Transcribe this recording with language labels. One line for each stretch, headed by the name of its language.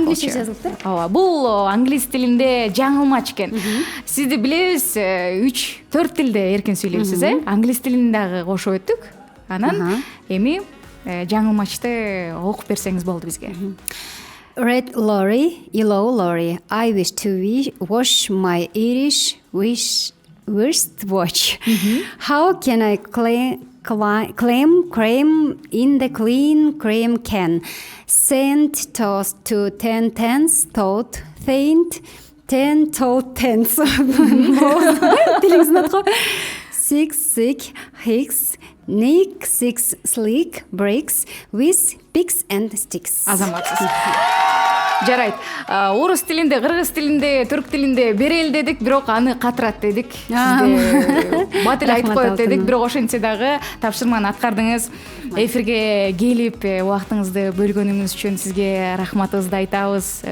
Kyrgyz: Англисче жазылыптыр. Ооба, бул англис тилинде жаңылмач экен. Сизди билебиз, 3-4 тилде эркин сүйлөйсүз, Англис тилин дагы кошуп өттүк. Анан эми жаңылмачты окуп берсеңиз болду бизге.
English: Red lorry, yellow lorry. I wish to wash my Irish wristwatch. How can I claim cream in the clean cream can? Send toast to 10 tens, toast, faint, 10 toast tens. 6 sick, hicks, Nick Six Slick Breaks with Picks and Sticks.
Kyrgyz: Азаматсыз. Жарайт. Орус тилинде, кыргыз тилинде, түрк тилинде берел дедик, бирок аны катырат дедик. Сизде батыл айтып коет дедик, бирок ошентсе дагы тапшырманы аткардыңыз. Эфирге келип, убактыңызды бөлгөнүңүз үчүн сизге рахматыбызды айтабыз.